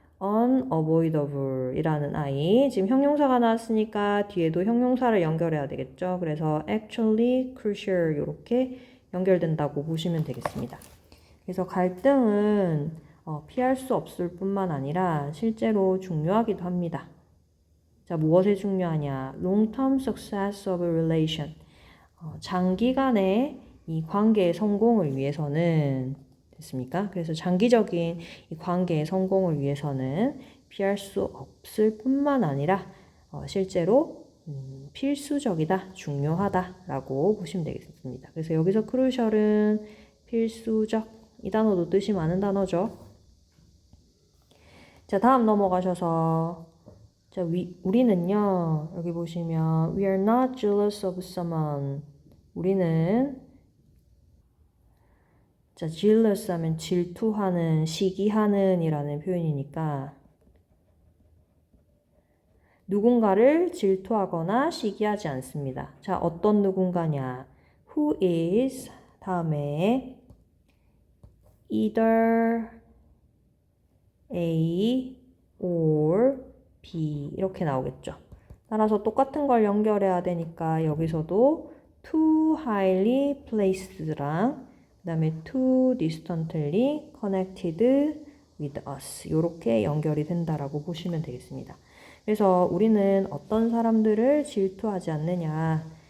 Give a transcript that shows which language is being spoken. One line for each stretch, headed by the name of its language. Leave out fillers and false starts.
Korean: unavoidable 이라는 아이. 지금 형용사가 나왔으니까 뒤에도 형용사를 연결해야 되겠죠? 그래서
English: actually, crucial
Korean: 이렇게 연결된다고 보시면 되겠습니다. 그래서 갈등은 피할 수 없을 뿐만 아니라 실제로 중요하기도 합니다. 자, 무엇에 중요하냐?
English: Long-term success of a relation.
Korean: 장기간의 이 관계의 성공을 위해서는 됐습니까? 그래서 장기적인 이 관계의 성공을 위해서는 피할 수 없을 뿐만 아니라 실제로 필수적이다, 중요하다라고 보시면 되겠습니다. 그래서 여기서 crucial은 필수적, 이 단어도 뜻이 많은 단어죠. 자, 다음 넘어가셔서 자, 우리는요, 여기 보시면
English: we are not jealous of someone.
Korean: 우리는 자, jealous 하면 질투하는, 시기하는 이라는 표현이니까 누군가를 질투하거나 시기하지 않습니다. 자, 어떤 누군가냐? Who is 다음에
English: either A or B
Korean: 이렇게 나오겠죠. 따라서 똑같은 걸 연결해야 되니까 여기서도
English: too highly placed
Korean: 랑 그 다음에
English: too distantly connected with us
Korean: 이렇게 연결이 된다라고 보시면 되겠습니다. 그래서 우리는 어떤 사람들을 질투하지 않느냐.